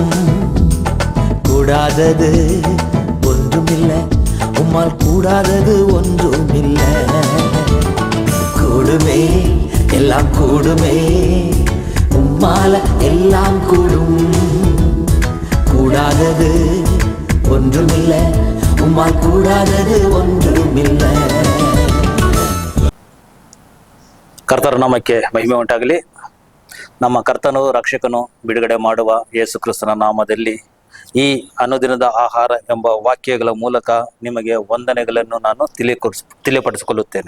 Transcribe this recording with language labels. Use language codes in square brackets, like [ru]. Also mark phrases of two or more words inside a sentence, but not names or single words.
[ta] கூடாதது ஒன்றுமில்லை, உம்மால் கூடாதது ஒன்றுமில்லை. கூடுமே, எல்லாம் கூடுமே, உம்மால எல்லாம் கூடும். கூடாதது ஒன்றுமில்லை, உம்மால் கூடாதது ஒன்றுமில்லை. [kn] ಕರ್ತರ ನಾಮಕ್ಕೆ ಮಹಿಮೆ ಉಂಟಾಗಲಿ. ನಮ್ಮ ಕರ್ತನು ರಕ್ಷಕನು ಬಿಡುಗಡೆ ಮಾಡುವ ಯೇಸು ಕ್ರಿಸ್ತನ ನಾಮದಲ್ಲಿ ಈ ಅನುದಿನದ ಆಹಾರ ಎಂಬ ವಾಕ್ಯಗಳ ಮೂಲಕ ನಿಮಗೆ ವಂದನೆಗಳನ್ನು ನಾನು ತಿಳಿಪಡಿಸಿಕೊಳ್ಳುತ್ತೇನೆ.